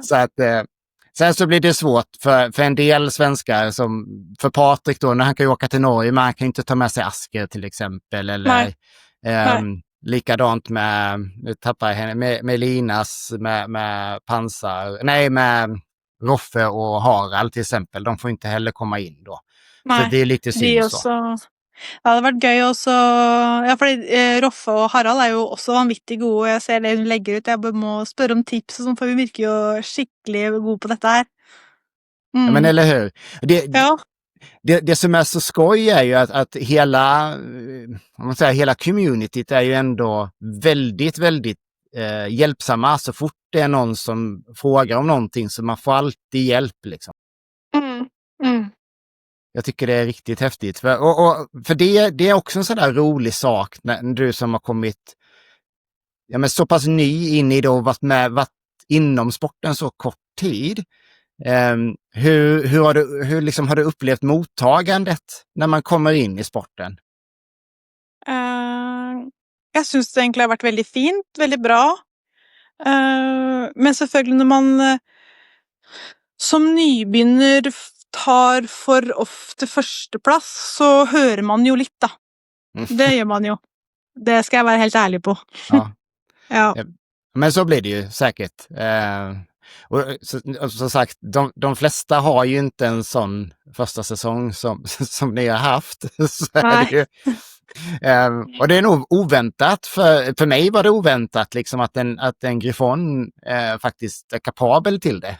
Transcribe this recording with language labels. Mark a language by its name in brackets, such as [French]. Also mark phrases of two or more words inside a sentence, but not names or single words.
[Swedish] Så att, sen så blir det svårt för en del svenskar, som för Patrik då, när han kan ju åka till Norge, men han kan inte ta med sig Asker till exempel. Eller likadant med, nu tappar jag henne, med Linas, med Pansar, nej med Roffe och Harald till exempel. De får inte heller komma in då. Nej, så det är lite synd [Norwegian] de [Swedish] så. [Norwegian] også. Det hadde vært gøy også. Ja, fordi Roffe og Harald er jo også vanvittig gode. Jeg ser det hun legger ut. Jeg må spørre om tips, og sånn, for vi virker jo skikkelig gode på dette her. [Swedish] Ja, men eller hur? Det som är så skoj är ju att hela, om man säger, hela communityt är ju ändå väldigt, väldigt hjälpsamma. Så fort det är någon som frågar om någonting, så man får alltid hjälp liksom. Jag tycker det är riktigt häftigt. För det är också en sån där rolig sak när du som har kommit så pass ny in i det och varit inom sporten så kort tid. Hur har du upplevt mottagandet när man kommer in i sporten? [Norwegian] Jag syns det egentlig har vært veldig fint, veldig bra. Men selvfølgelig når man som nybegynner tar for ofte førsteplass, så hører man jo litt da. Det gjør man jo. Det skal jeg være helt ærlig på. Ja. [Swedish] Men så blir det ju säkert. Och som sagt, de flesta har ju inte en sån första säsong som ni har haft. Så är det ju. Och det är nog oväntat. För mig var det oväntat liksom att en Griffon faktiskt är kapabel till det.